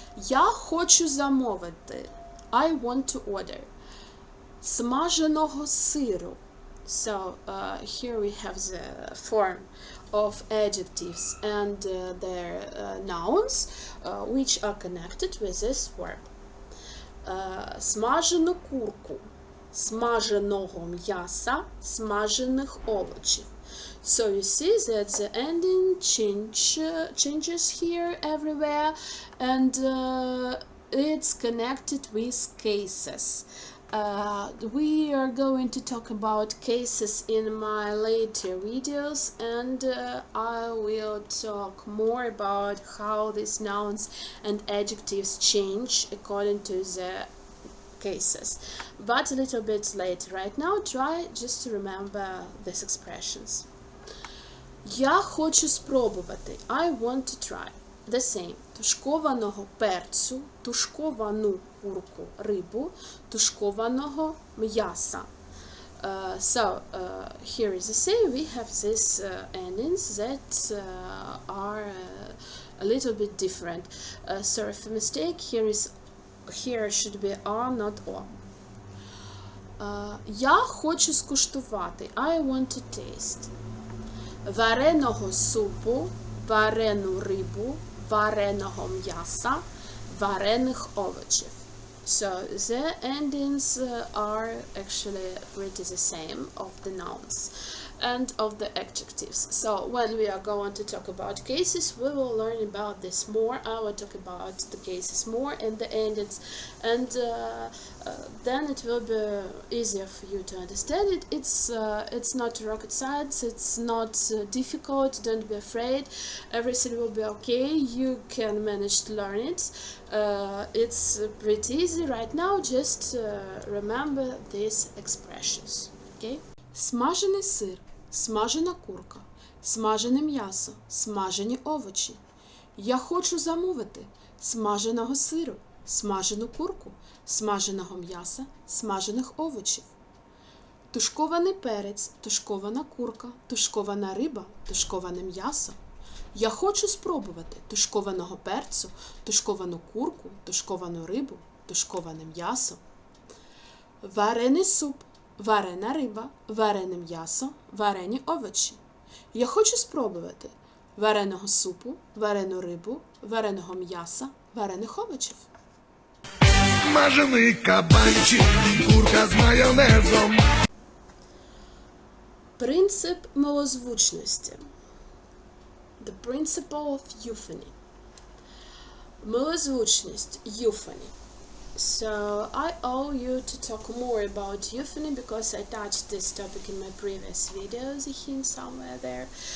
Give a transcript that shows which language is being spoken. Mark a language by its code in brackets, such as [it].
[uk] Я хочу замовити. [en] I want to order. [uk] Смаженого сиру. [en] So here we have the form of adjectives and their nouns which are connected with this verb. [uk] Смажену курку, смаженого м'яса, смажених овочів. [en] So you see that the ending changes here everywhere, and it's connected with cases. We are going to talk about cases in my later videos, and I will talk more about how these nouns and adjectives change according to the cases, but a little bit later. Right now, try just to remember these expressions. [uk] Я хочу спробувати. [en] I want to try. The same. [uk] Тушкованого перцю, тушковану курку, рибу, тушкованого м'яса. [en] So, here is the same. We have these endings that are a little bit different. Sorry for mistake. Here should be R, not O. [uk] Я хочу скуштувати. [en] I want to taste. [uk] Вареного супу, варену рибу, вареного м'яса, варених овочів. [en] So the endings are actually pretty the same of the nouns and of the adjectives. So when we are going to talk about cases, we will learn about this more. I will talk about the cases more and the endings, and then it will be easier for you to understand it. It's not rocket science. It's not difficult. Don't be afraid. Everything will be okay. You can manage to learn it. It's pretty easy right now. Just remember these expressions. Okay. [uk] Смажений сир, смажена курка, смажене м'ясо, смажені овочі. Я хочу замовити смаженого сиру, смажену курку, смаженого м'яса, смажених овочів. Тушкований перець, тушкована курка, тушкована риба, тушковане м'ясо. Я хочу спробувати тушкованого перцю, тушковану курку, тушковану рибу, тушковане м'ясо. Варений суп, варена риба, варене м'ясо, варені овочі. Я хочу спробувати вареного супу, варену рибу, вареного м'яса, варених овочів. Смажений кабанчик, курка з майонезом. Принцип милозвучності. [en] The principle of euphony. Милозвучність, euphony. So I owe you to talk more about euphony because I touched this topic in my previous videos, a hint somewhere there.